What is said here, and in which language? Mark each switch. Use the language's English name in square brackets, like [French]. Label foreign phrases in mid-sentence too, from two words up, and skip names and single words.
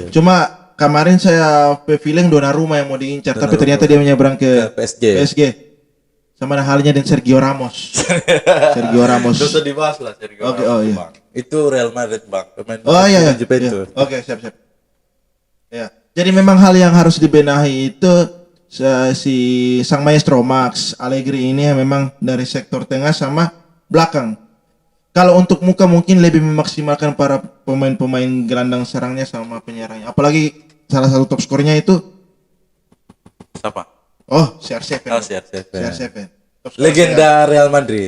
[Indonesian] Cuma kemarin saya feeling Donnarumma yang mau diincar, tapi ternyata dia menyeberang ke PSG. Sama halnya dengan Sergio Ramos. Tidak usah dibahas lah Sergio Ramos. Iya. Bang. Itu Real Madrid bang. Iya. Juventus. Oke, siap. Ya. Jadi memang hal yang harus dibenahi itu si sang maestro Max Allegri ini memang dari sektor tengah sama belakang. Kalau untuk muka mungkin lebih memaksimalkan para pemain-pemain gelandang serangnya sama penyerangnya. Apalagi salah satu top skornya itu siapa? CR7. CR7. Legenda Real Madrid.